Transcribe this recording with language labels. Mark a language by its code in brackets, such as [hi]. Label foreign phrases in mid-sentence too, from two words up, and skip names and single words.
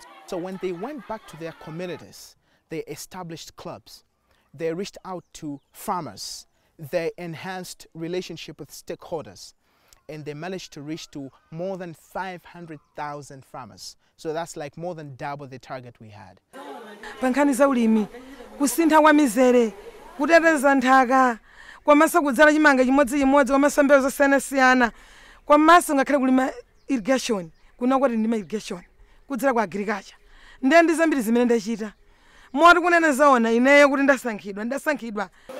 [en] So when they went back to their communities, they established clubs. They reached out to farmers. They enhanced relationship with stakeholders, and they managed to reach to more than 500,000 farmers. So that's like more than double the target we had. [ny] Pankaniza ulimi, kusintha kwa mizere, kuteteza nthaka, kwamasa kudzala chimanga chimodzi kwamasa mbewu zosiyana-siyana, kwamasa ngakhale kulima irrigation, kuna kwati ndima irrigation, kudzala kwa agriculture. Ndi zambiri zimene ndachita. Moti kunena zaona ineyo kuti ndasankhidwa.